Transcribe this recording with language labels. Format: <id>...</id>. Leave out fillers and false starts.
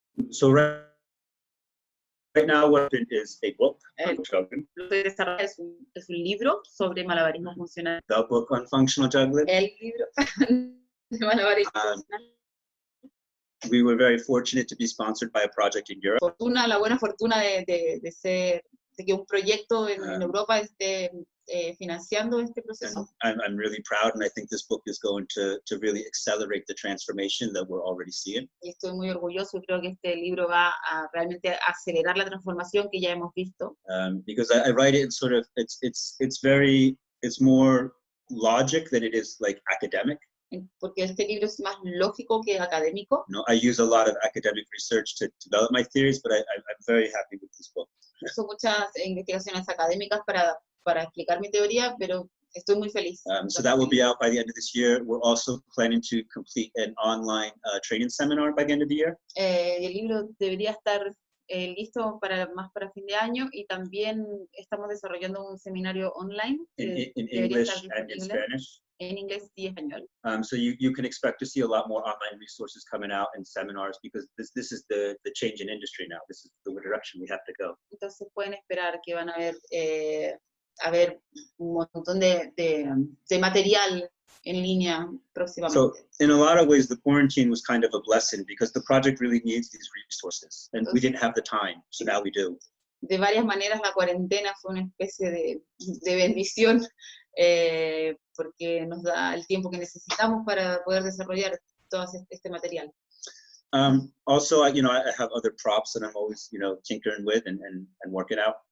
<en>So right now what is a book.</en> <es>Es un libro sobre malabarismo funcional.</es> <en>The book on functional juggling.</en> <es>El libro de malabarismo funcional.</es> <en>We were very fortunate to be sponsored by a project in Europe.</en> <es>La buena fortuna de que un proyecto en Europa esté financiando este proceso.</es> <en>I'm really proud, and I think this book is going to really accelerate the transformation that we're already seeing.</en> <es>Y estoy muy orgulloso y creo que este libro va a realmente acelerar la transformación que ya hemos visto.</es> <en>Because I write it in sort of it's more logic than it is like academic.</en> <es>Porque este libro es más lógico que académico.</es> <en>No, I use a lot of academic research to develop my theories, but I'm very happy with this book.</en> <es>Uso muchas investigaciones académicas para explicar mi teoría, pero estoy muy feliz.</es> <en>So that will be out by the end of this year. We're also planning to complete an online training seminar by the end of the year.</en> <es>El libro debería estar listo más para fin de año, y también estamos desarrollando un seminario online</es> <en>In English and in Spanish.</en> <es>En inglés y español.</es> <en>So you can expect to see a lot more online resources coming out and seminars, because this is the change in industry now. This is the direction we have to go.</en> <es>Entonces pueden esperar que van a haber un montón de material en línea próximamente.</es> <en>So in a lot of ways, the quarantine was kind of a blessing, because the project really needs these resources, and we didn't have the time, so now we do.</en> <es>De varias maneras la cuarentena fue una especie de bendición, porque nos da el tiempo que necesitamos para poder desarrollar todo este material.</es> <en>Also, I have other props that I'm always, tinkering with and working out.</en>